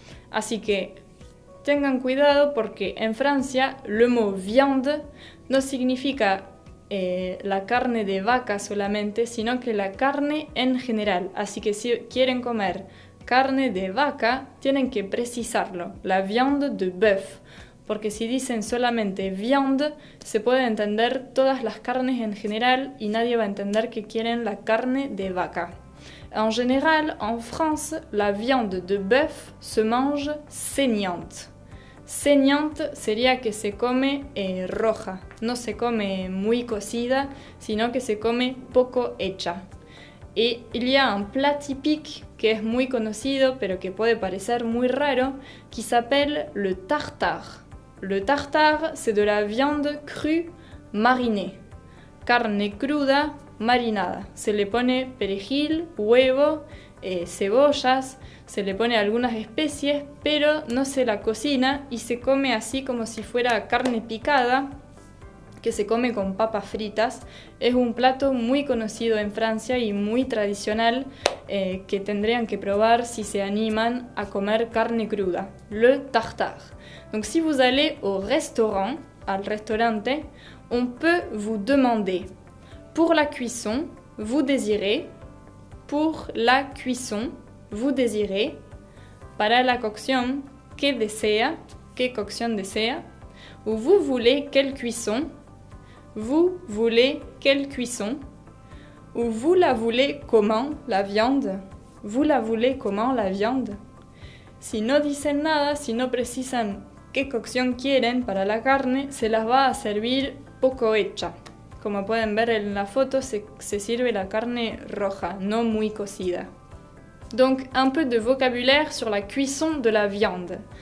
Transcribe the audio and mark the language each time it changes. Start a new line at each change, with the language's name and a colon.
Spanish: Así que tengan cuidado porque en Francia le mot viande no significa la carne de vaca solamente, sino que la carne en general. Así que si quieren comer carne de vaca, tienen que precisarlo,
French: la viande de bœuf.
Spanish: Porque si dicen solamente viande, se puede entender todas las carnes en general y nadie va a entender que quieren la carne de vaca.
French: En général, en France, la viande de bœuf se mange saignante.
Spanish: Saignante sería que se come roja, no se come muy cocida, sino que se come poco hecha.
French: Et il y a un plat typique
Spanish: que es muy conocido, pero que puede parecer muy raro,
French: qui s'appelle le tartare. Le tartare, c'est de la viande crue marinée.
Spanish: Carne cruda marinada. Se le pone perejil, huevo, cebollas, se le pone algunas especies, pero no se la cocina y se come así como si fuera carne picada, que se come con papas fritas. Es un plato muy conocido en Francia y muy tradicional que tendrían que probar si se animan a comer carne cruda.
French: Le tartare. Donc si vous allez au restaurant,
Spanish: al restaurante,
French: on peut vous demander pour la cuisson, vous désirez, pour la cuisson, vous désirez,
Spanish: para la cocción, que desea, qué cocción desea,
French: ou vous voulez quelle cuisson, vous voulez quelle cuisson, ou vous la voulez comment, la viande, vous la voulez comment, la viande.
Spanish: Si no dicen nada, si no precisan qué cocción quieren para la carne, se las va a servir poco hecha. Como pueden ver en la foto, se sirve la carne roja, no muy cocida.
French: Donc, un peu de vocabulaire sur la cuisson de la viande.